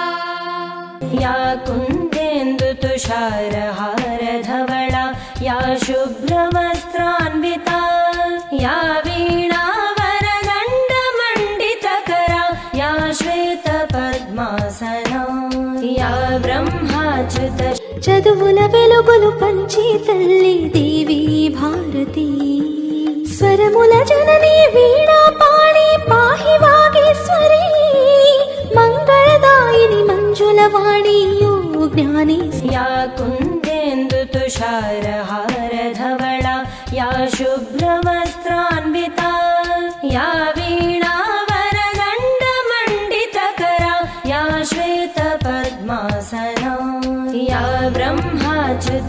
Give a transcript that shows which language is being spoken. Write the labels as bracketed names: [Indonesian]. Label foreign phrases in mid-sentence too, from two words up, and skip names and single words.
[Sanskrit] या कुन्देन्दु तुषारहार धवळा, या शुभ्रवस्त्रान्विता, या वीणा वरदण्ड मण्डितकरा, या श्वेत पद्मासना, या ब्रह्माच्युत. [Telugu] చదువుల వెలుగులు పంచే తల్లి దేవి భారతి. స్వరముల జనని వీణా పాణి పాహి వాగేశ్వరి, మంగళదాయిని మంజులవాణి యో జ్ఞాని. [Sanskrit] యా కుందేందు తుషారహార ధవళా, యా శుభ్రవస్త్రాన్వితా, యా వీణా వరదండ మండితకరా, యా శ్వేత పద్మాసనా, యా బ్రహ్మాచ్యుత.